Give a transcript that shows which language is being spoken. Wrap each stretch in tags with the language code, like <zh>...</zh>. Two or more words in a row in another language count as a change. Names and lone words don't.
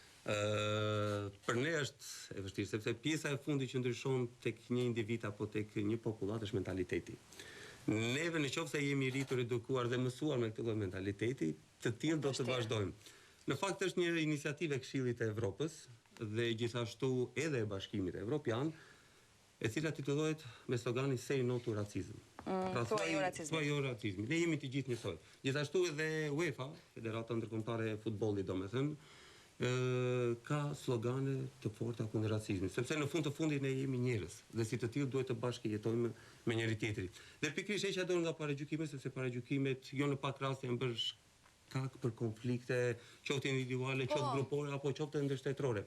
<sq>Për ne është e vështirë, sepse pjesa e fundit që ndryshon tek një individ apo tek një popullat është mentaliteti. Neve nëse jemi rritur, edukuar dhe mësuar me këtë lloj mentaliteti, të tillë do të vazhdojmë. Në fakt është një iniciativë e Këshillit të Evropës dhe gjithashtu edhe e Bashkimit Evropian, e cila titullohet me sloganin</sq> <en>Say no to racism.</en> <sq>Thuaj jo racizmi. Ne jemi të gjithë njësoj. Gjithashtu edhe UEFA, Federata Ndërkombëtare e Futbollit, domethënë, ka slogane të forta kundër racizmit, sepse në fund të fundit ne jemi njerëz dhe si të tillë duhet të bashkëjetojmë me njëri tjetrin. Dhe pikërisht heqja dorë nga paragjykimet, sepse paragjykimet jo në pak raste janë bërë kak për konflikte, qoftë individuale, qoftë grupore apo qoftë ndërshtetërore.</sq>